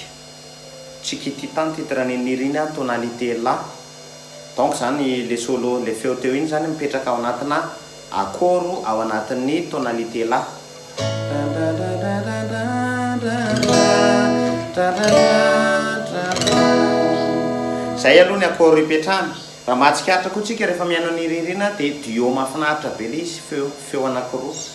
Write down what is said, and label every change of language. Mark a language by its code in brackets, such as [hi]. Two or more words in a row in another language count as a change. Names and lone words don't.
[mg] Chiquitita ny titrany nirina [fr] tonalité la. [mg] Donc zany le solo le feo teo iny zany mipetraka ao anatina akoro ao anatin'ny [fr] tonalité la. [mg] Zay aloha ny akoro ipetrahany. Raha mahatsikaritra koa tsika rehefa mihaino ny ririna dia duo mahafinaritra be le izy feo anankiroa.